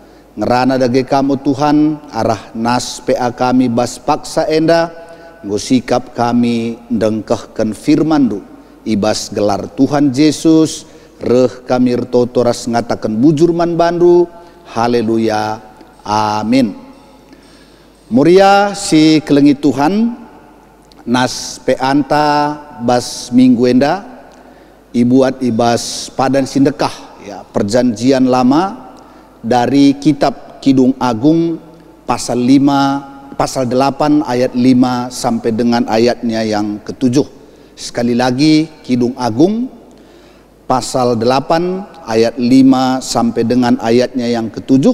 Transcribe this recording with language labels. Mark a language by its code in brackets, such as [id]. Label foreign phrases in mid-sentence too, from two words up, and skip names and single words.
[btx] Ngerana dage kamu Tuhan, arah nas PA kami bas paksa enda, ngosikap kami dengkehkan firmandu, ibas gelar Tuhan Yesus, reh kami retoto ras ngatakan bujurman bandu, haleluya, amin. Muria si kelengi Tuhan, nas peanta bas minggu enda, ibuat ibas padan sindekah, [id] ya, perjanjian lama, dari kitab Kidung Agung pasal 8 ayat 5 sampai dengan ayatnya yang ke-7. Sekali lagi Kidung Agung pasal 8 ayat 5 sampai dengan ayatnya yang ke-7.